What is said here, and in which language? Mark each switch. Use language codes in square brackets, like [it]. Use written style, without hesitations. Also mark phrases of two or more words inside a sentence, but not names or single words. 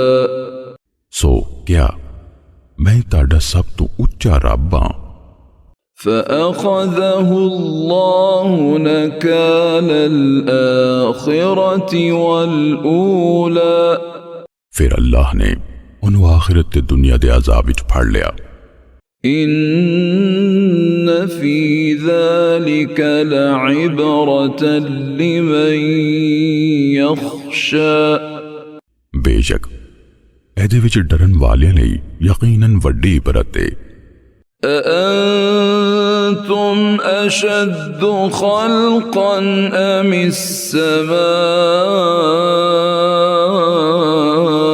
[pa] सो क्या मैं ताड़ा सब तो उच्चा रब हां। [ar] فأخذه الله نكال الآخرة والأولى, [pa] फिर अल्लाह ने उन्हों आखिरत ते दुनिया दे अज़ाब विच फड़ लिया। [ar] إن في ذلك لعبرة لمن يخشى, [pa] बेशक एदे विच डरन वालियां लई यकीनन वड्डी इबरत है। [ar] أأنتم أشد خلقا أم السماء,